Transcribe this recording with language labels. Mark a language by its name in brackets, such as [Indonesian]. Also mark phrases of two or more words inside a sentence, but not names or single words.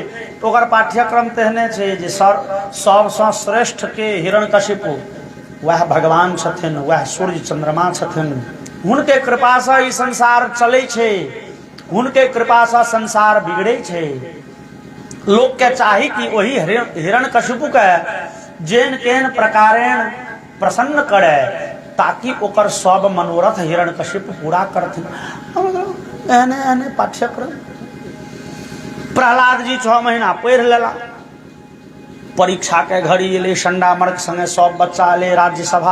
[Maithili] तो ओकर पाठ्यक्रम तेहने छै जे सबसँ श्रेष्ठ के हिरण्यकशिपु वह भगवान छथिन, वह सूर्य चंद्रमा छथिन। हुनके कृपा से ई संसार चलै छै, हुनके कृपा से संसार बिगड़े छै। लोक के चाही कि वही हिरण्यकशिपु के जेन केन प्रकारेण प्रसन्न करे, ताकि ओकर सब मनोरथ हिरण्यकशिपु पूरा करथिन। एहने एहने पाठ्यक्रम। प्रहलाद जी 6 महीना पढ़ि लेला। परीक्षा के घड़ी एले, संडा मर्क संगे सब बच्चा एले राज्यसभा।